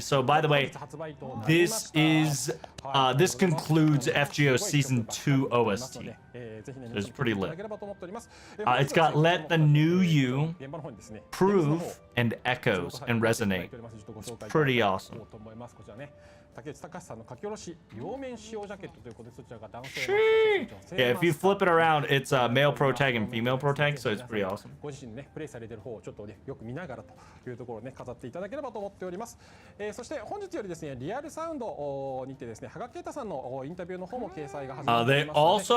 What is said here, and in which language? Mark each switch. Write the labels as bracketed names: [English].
[English] So by the way, this concludes FGO season 2 OST. It's pretty lit. It's got Let the New You, Prove, and Echoes and Resonate. It's pretty awesome. [Japanese] 竹内隆さんの書き下ろし両面使用ジャケットということでそちらが男性 [English] Yeah, if you flip it around, it's male pro tag and female pro tag, so it's pretty awesome. [Japanese] ご自身ねプレイされている方をちょっとねよく見ながらというところをね飾っていただければと思っております。そして本日よりですねリアルサウンドにてですね羽賀啓太さんのインタビューの方も掲載が始まっておりますので